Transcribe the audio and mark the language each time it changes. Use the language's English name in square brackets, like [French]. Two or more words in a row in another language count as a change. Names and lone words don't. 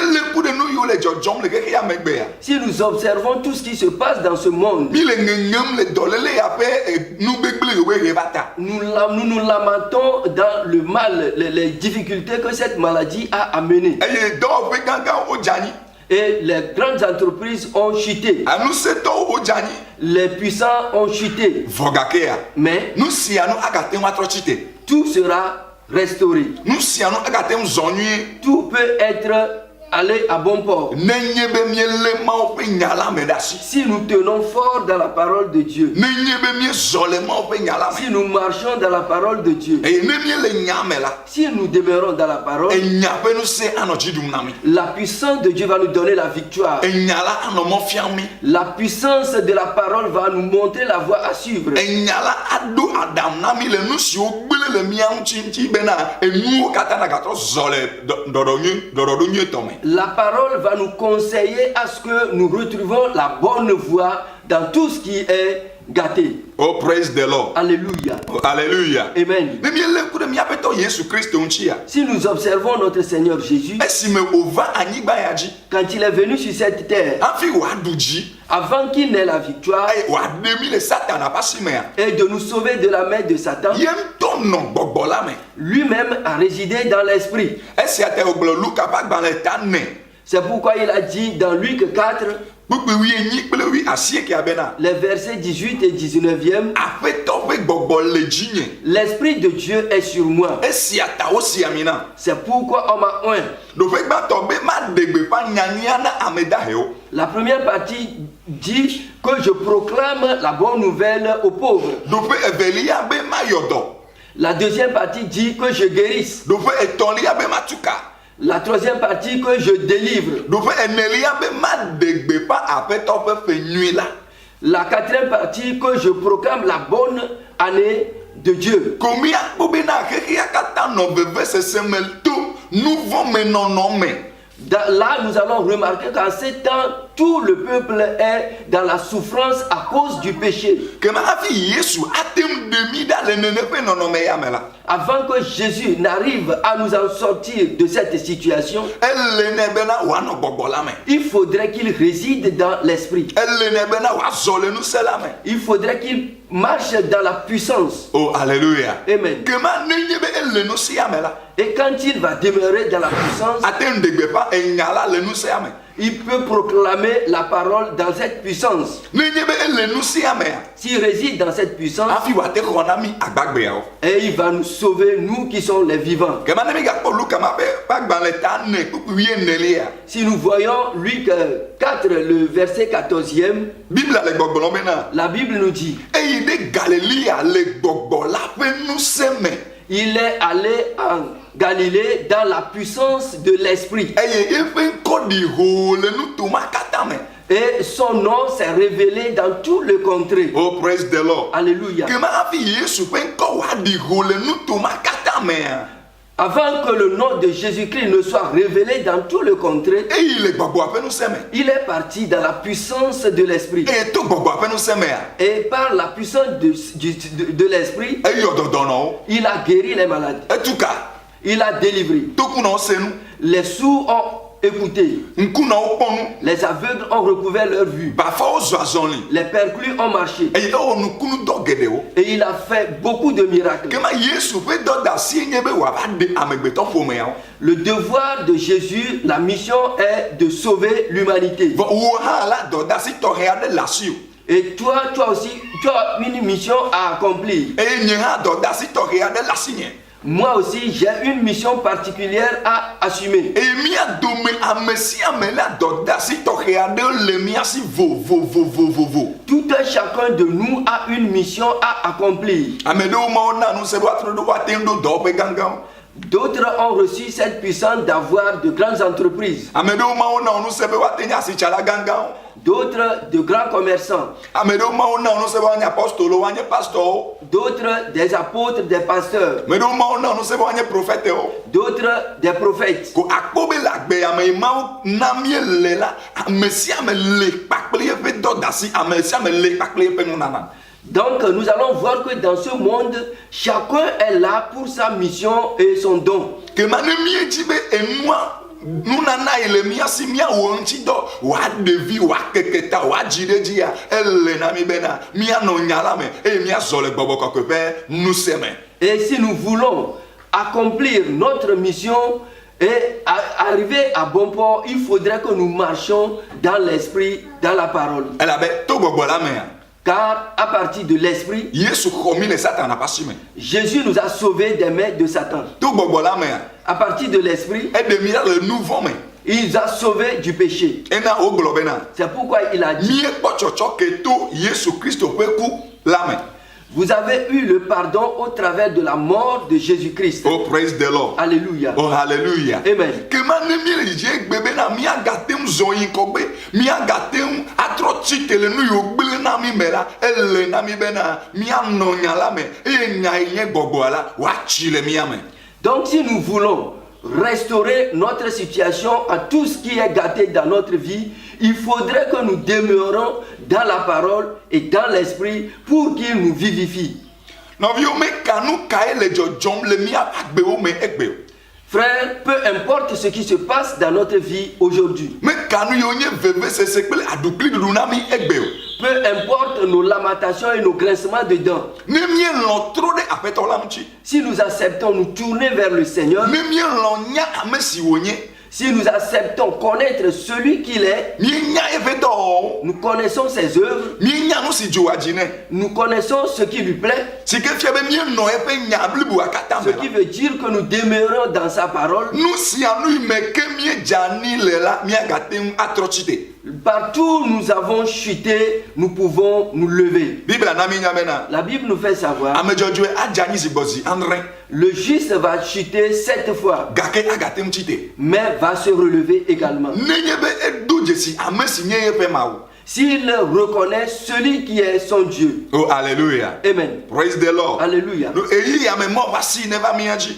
[French] Si nous observons tout ce qui se passe dans ce monde, nous nous lamentons dans le mal, les difficultés que cette maladie a amenées. Et les grandes entreprises ont chuté. [Ewe] Anusetɔwo wodze anyi. [French] Les puissants ont chuté. [Ewe] Vɔgakea. [French] Mais [Ewe] Nu sia nu agate ŋu atrɔ tsite. [French] tout sera restauré. [Ewe] Nu sia nu agate ŋu zɔ nyuie. [French] Tout peut être allé à bon port. [Ewe] Nenye be miele Mawu ƒe nya la me ɖe asi. [French] Si nous tenons fort dans la parole de Dieu. [Ewe] Nenye be miezɔ le Mawu ƒe nya la me. [French] Si nous marchons dans la parole de Dieu. [Ewe] Eye ne miele nya me la. [French] Si nous demeurons dans la parole. [Ewe] Enya ƒe nusẽ anɔ dzi ɖum na mi. [French] La puissance de Dieu va nous donner la victoire. [Ewe] Enya la anɔ mɔ fiam mi. [French] La puissance de la parole va nous montrer la voie à suivre. [Ewe] Enya la aɖo aɖaŋu na mi le nu siwo gblẽ le mía ŋuti bena enuwo katã nagatrɔ zɔ le ɖɔɖɔ nyuietɔ me. [French] La parole va nous conseiller à ce que nous retrouvons la bonne voie dans tout ce qui est gâté. [English] Oh, praise the Lord. [French] Alléluia. Oh, alléluia. Amen. [Ewe] Ne miele ku ɖe míaƒe tɔ Yesu Kristo ŋutia. [French] Si nous observons notre Seigneur Jésus, [Ewe] Esime wòva anyigba ya dzi. [French] quand il est venu sur cette terre, [Ewe] Hafi wòaɖu dzi. [French] avant qu'il n'ait la victoire [Ewe] Eye wòaɖe mi le Satana ƒe asi mea. [French] et de nous sauver de la main de Satan, [Ewe] Ye ŋutɔ nɔ gbɔgbɔ la me. [French] lui-même a résidé dans l'esprit. [Ewe] Esia te wògblɔ Luka ƒe agbalẽ ta nɛ. [French] C'est pourquoi il a dit dans Luc 4, [Ewe] Kpukpui 8 kple 9 bena. [French] les versets 18 et 19e, [Ewe] Aƒetɔ ƒe gbɔgbɔ le dzinye. [French] l'Esprit de Dieu est sur moi. [Ewe] Esia ta wosi ami na. [French] C'est pourquoi on m'a oint. [Ewe] Ɖoƒe gbãtɔ be maɖe gbeƒã nyanyia na ame dahewo. [French] La première partie dit que je proclame la bonne nouvelle aux pauvres. [Ewe] Ɖoƒe evelia be mayɔ dɔ. [French] La deuxième partie dit que je guérisse. [Ewe] Ɖoƒe etɔ̃lia be matuka. [French] La troisième partie que je délivre. [Ewe] Ɖoƒe enelia be maɖe gbeƒã aƒetɔ ƒe ƒe nyui la. [French] La quatrième partie que je proclame la bonne année de Dieu. [Ewe] Ko míakpɔ bena xexea katã nɔ vevesese me to nu vɔ me nɔnɔ me. [French] Là, nous allons remarquer qu'en ces temps, tout le peuple est dans la souffrance à cause du péché. [Ewe] Kema hafi Yesu ate ŋu ɖe mi ɖa le nene ƒe nɔnɔme ya me la. [French] Avant que Jésus n'arrive à nous en sortir de cette situation, [Ewe] Ele nɛ bena wòanɔ gbɔgbɔ la me. [French] il faudrait qu'il réside dans l'esprit. [Ewe] Ele nɛ bena wòazɔ le nusẽ la me. [French] Il faudrait qu'il marche dans la puissance. Oh, alléluia. Amen. [Ewe] Kema nenye be ele nusẽa me la. [French] Et quand il va demeurer dans la puissance, [Ewe] Ate ŋu ɖe gbeƒã enya la le nusẽa me. [French] il peut proclamer la parole dans cette puissance. [Ewe] Nenye be ele nusẽa mea. [French] S'il réside dans cette puissance, [Ewe] Hafi wòate xɔ na mi agbagbeawo. [French] et il va nous sauver, nous qui sommes les vivants. [Ewe] Kema ne mi gakpɔ Luka ma ƒe agbalẽ ta nɛ kpukpui 9. [French] Si nous voyons Luc 4, le verset 14e, [Ewe] Biblia le gbɔgblɔm bena. [French] la Bible nous dit, [Ewe] Eyi ɖe Galilea le gbɔgbɔ la ƒe nusẽ me. [French] il est allé en Galilée dans la puissance de l'esprit. [Ewe] Eye eƒe ŋkɔ ɖi hoo le nutoma katã me. [French] Et son nom s'est révélé dans tout le contrée. [English] Oh, praise the Lord. [French] Alléluia. [Ewe] Kema hafi Yesu ƒe ŋkɔ wòaɖi hoo le nutoma katã mea. [French] Avant que le nom de Jésus-Christ ne soit révélé dans tout le contrée, [Ewe] Eyi le gbɔgbɔa ƒe nusẽ me. [French] il est parti dans la puissance de l'esprit. [Ewe] Eye to gbɔgbɔa ƒe nusẽ mea. [French] Et par la puissance de l'esprit, [Ewe] Eyɔ dɔdɔnɔwo. [French] il a guéri les malades. [Ewe] Etuka. [French] Il a délivré. [Ewe] Tokunɔwo se nu. [French] Les sourds ont écouté. [Ewe] Ŋkunɔwo kpɔ nu. [French] Les aveugles ont recouvert leur vue. [Ewe] Bafawo zɔ azɔli. [French] Les perclus ont marché. [Ewe] Eye ewɔ nukunudɔ geɖewo. [French] Et il a fait beaucoup de miracles. [Ewe] Kema Yesu ƒe dɔdeasie nye be wòava ɖe amegbetɔ ƒomeawo. [French] Le devoir de Jésus, la mission est de sauver l'humanité. [Ewe] Vɔ wo hã la dɔdeasi tɔxɛ aɖe le asiwò. [French] Et toi aussi, tu as une mission à accomplir. [Ewe] Eye nye hã dɔdeasi tɔxɛ aɖe le asinye. [French] Moi aussi, j'ai une mission particulière à assumer. [Ewe] Eye mía dome ame sia ame la dɔdeasi tɔxɛ aɖe le mía si vovovovovovo. [French] Tout un chacun de nous a une mission à accomplir. [Ewe] Ame ɖewo mawo na nu se be woatrɔ ɖo woate ŋu ɖo dɔwɔƒe gãgãwo. [French] D'autres ont reçu cette puissance d'avoir de grandes entreprises. [Ewe] Ame ɖewo mawo na nu se be woate nye asitsala gãgãwo. [French] D'autres de grands commerçants. [Ewe] Ame ɖewo mawo na nu se be woanye apostolowo, woanye pastorwo. [French] D'autres des apôtres, des pasteurs. [Ewe] Ame ɖewo mawo na nu se be woanye profetewo. [French] D'autres des prophètes. [Ewe] Ko akpɔ be le agbea me mawo na míele la, ame sia ame le kpakple eƒe dɔdeasi, ame sia ame le kpakple eƒe nunana. [French] Donc nous allons voir que dans ce monde, chacun est là pour sa mission et son don. [Ewe] Kema ne míedzi be enua nunana yi le mía si míawɔ ŋuti dɔ wòaɖevi wòakeke ta wòadzi ɖe dzia ele na mi bena míanɔ nya la me eye míazɔ le gbɔgbɔ kɔkɔe ƒe nusẽ me. [French] Et si nous voulons accomplir notre mission Et arrivé à bon port, il faudrait que nous marchions dans l'esprit, dans la parole. Elle avait tout [Ewe] gbɔgbɔ la mea. [French] Car à partir de l'esprit, [Ewe] Yesu xɔmi le Satan na pasi me. [French] Jésus nous a sauvés des mains de Satan. [Ewe] Tout gbɔgbɔ la mea. [French] À partir de l'esprit, [Ewe] Eɖemi la le nu vɔ me. [French] il nous a sauvés du péché. [Ewe] Ena wo gblɔ bena. [French] C'est pourquoi il a dit, [Ewe] Míekpɔ tsɔtsɔ ke to Yesu Kristo ƒe ku la me. [French] vous avez eu le pardon au travers de la mort de Jésus-Christ. [English] Oh praise the Lord. [French] Alléluia. [English] Oh hallelujah. Amen. [Ewe] Kema ne mi le dzi egbe bena míagate ŋu zɔ yi kɔgbe, míagate ŋu atrɔ tsi te le nu yiwo gble na mi me la, ele na mi bena míanɔ nya la me eye nya yi nye gbɔgbɔa la woatsi le mía me. [French] Donc si nous voulons restaurer notre situation à tout ce qui est gâté dans notre vie, il faudrait que nous demeurions dans la parole et dans l'esprit pour qu'il nous vivifie. [Ewe] Nɔviwo meka nu kae le dzɔdzɔm le míaƒe agbewo me egbe o. [French] Frère, peu importe ce qui se passe dans notre vie aujourd'hui, [Ewe] Meka nu yiwo nye vevesese kple aɖukliɖuɖu na mi egbe o. [French] peu importe nos lamentations et nos grincements de dents, [Ewe] Ne míelɔ̃ trɔ ɖe aƒetɔ la ŋuti, [French] si nous acceptons nous tourner vers le Seigneur, [Ewe] ne míelɔ̃ nya ame si wònye, [French] si nous acceptons connaître celui qu'il est, [Ewe] míenya eƒe dɔwɔwɔwo, [French] nous connaissons ses œuvres, [Ewe] míenya nu si dzoa dzi nɛ, [French] nous connaissons ce qui lui plaît, [Ewe] si ke fia be míenɔ eƒe nya blibua katã [French] ce [Ewe] me [French] qui [Ewe] la. [French] veut dire que nous demeurons dans sa parole. [Ewe] Nu sia nu yi me ke míedzani le la míagate ŋu atrɔ tsi te. [French] Partout où nous avons chuté, nous pouvons nous lever. [Ewe] Biblia na mi nya bena [French] La Bible nous fait savoir, [Ewe] ame dzɔdzɔe adze anyi zi gbɔzi andre [French] le juste va chuter 7 fois, [Ewe] gake agate ŋu tsi te. [French] mais va se relever également. [Ewe] Nenye be edo dzesi ame si nye yeƒe Mawu. [French] S'il reconnaît celui qui est son Dieu. [English] Oh hallelujah. Amen. Praise the Lord. [French] Alléluia. [Ewe] No eyi ya me mɔ va si ne va mía dzi.